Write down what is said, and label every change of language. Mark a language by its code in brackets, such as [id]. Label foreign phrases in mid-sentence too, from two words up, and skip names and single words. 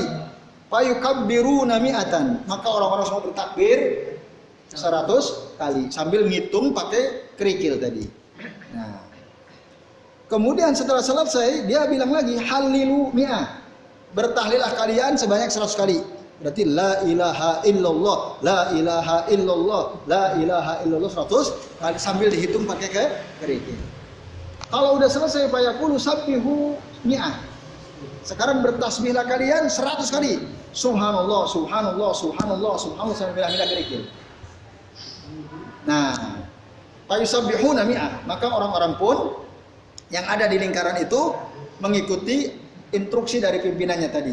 [ar] فيكبرون مائة, [id] maka orang-orang semua bertakbir 100 kali sambil ngitung pakai kerikil tadi. Nah, kemudian setelah selesai dia bilang lagi [ar] هللوا مائة, [id] bertahlilah kalian sebanyak 100 kali. [ar] Berarti لا إله إلا الله، لا إله إلا الله، لا إله إلا الله [id] 100 kali sambil dihitung pakai kerikil. Kalau udah selesai [ar] فيقول سبحوا مائة. [id] Sekarang bertasbihlah kalian 100 kali. [ar] سبحان الله، سبحان الله، سبحان الله، سبحان الله [id] sambil bilang kerikil. Nah, [ar] فيسبحون مائة, [id] maka orang-orang pun yang ada di lingkaran itu mengikuti instruksi dari pimpinannya tadi.